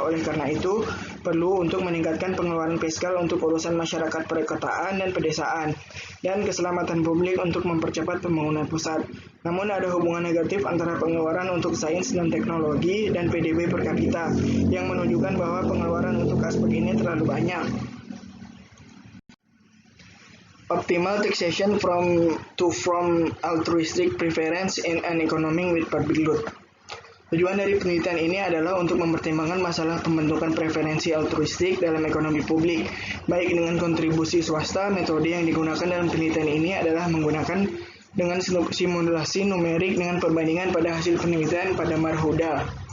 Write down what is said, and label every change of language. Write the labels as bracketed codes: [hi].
[id] Oleh karena itu, perlu untuk meningkatkan pengeluaran fiskal untuk urusan masyarakat perkotaan dan pedesaan, dan keselamatan publik untuk mempercepat pembangunan pusat. Namun ada hubungan negatif antara pengeluaran untuk sains dan teknologi dan PDB per kapita, yang menunjukkan bahwa pengeluaran untuk aspek ini terlalu banyak. [en] Optimal taxation from altruistic preference in an economy with public good. [id] Tujuan dari penelitian ini adalah untuk mempertimbangkan masalah pembentukan preferensi altruistik dalam ekonomi publik, baik dengan kontribusi swasta. Metode yang digunakan dalam penelitian ini adalah menggunakan dengan simulasi numerik dengan perbandingan pada hasil penelitian pada marhuda.